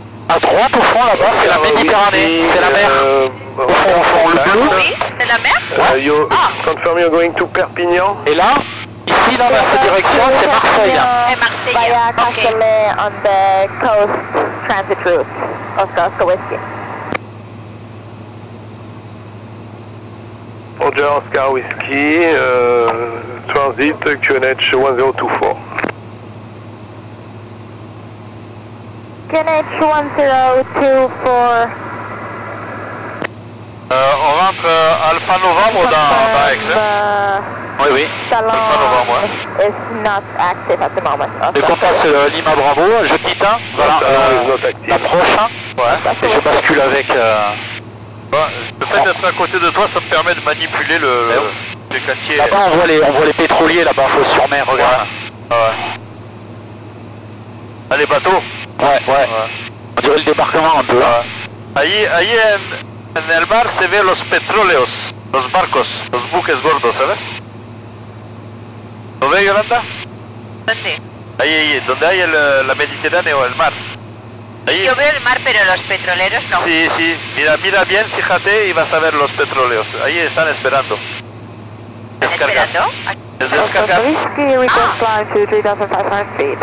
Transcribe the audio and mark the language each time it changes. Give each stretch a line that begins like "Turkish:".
French: À droite au fond là-bas, c'est la Méditerranée, c'est la mer. Au fond, le bleu. Oui, c'est la mer.
English: You confirm you're going to Perpignan?
French: Et là, ici là, dans cette direction, c'est Marseille. Et Marseille. Via Ok.
English: Castellet on the coast transit route, Oscar Whiskey. Roger, Oscar Whiskey, transit QNH 1024. QNH 1024.
French: On rentre Alpha Novembre dans Aix. Hein. Oui, oui.
English: Salon Novembre, is not active at the moment.
French: Dès qu'on passe Lima Bravo, je quitte, hein. Voilà, l'approche, hein. Ouais. Et je bascule avec... Bon, le fait d'être à côté de toi, ça me permet de manipuler les cantiers. Là-bas, on voit les pétroliers, là-bas, Fos-sur-Mer, regarde. Ouais. Ah, les bateaux. Ouais. On dirait le débarquement un peu, hein.
Spanish: Ahí en el mar se ve los petróleos, los barcos, los buques gordos, ¿sabes? ¿Lo ves, Yolanda? ¿Dónde? Ahí, donde hay la Mediterránea o el mar. Ahí. Yo veo el mar, pero los petroleros no. Sí, mira bien, fíjate y vas a ver los petróleos. Ahí están esperando. ¿Están esperando? El descargar.
English: Whiskey, request climb to 3,500 feet.